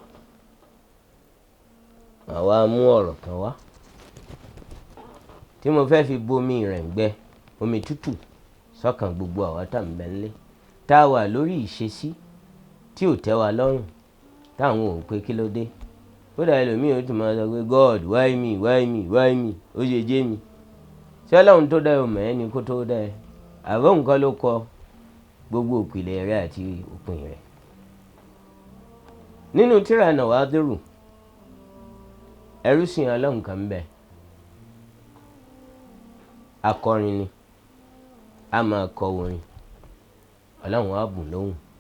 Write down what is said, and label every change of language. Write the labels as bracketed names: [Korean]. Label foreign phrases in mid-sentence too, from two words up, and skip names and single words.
[Yoruba] àwa mú ọ̀rọ̀ kan wá tí mo fẹ́ fi bomi rẹ̀ ń gbẹ omi tútù sọ́kàn gbogbo àwa tá ń bẹ ńlé tá a wà lórí ìṣesí tí ò tẹ́ wa lọ́rùn táwọn ò pé kí ló dé. kódà ẹlòmíì ó tún máa sọ pé [English] God why me why me why me [Yoruba] ó ṣe jẹ́ mi. ṣé Ọlọ́run tó dá ọmọ ẹni kó tó dá ẹ àbọ̀ nǹkan ló kọ gbogbo òpìlẹ̀ rẹ̀ àti òpin rẹ̀. nínú tírà Nawadiru ẹrú sìn Ọlọ́run kan ń bẹ akọrin ni a máa kọ orin Ọlọ́run á bùn lóhùn.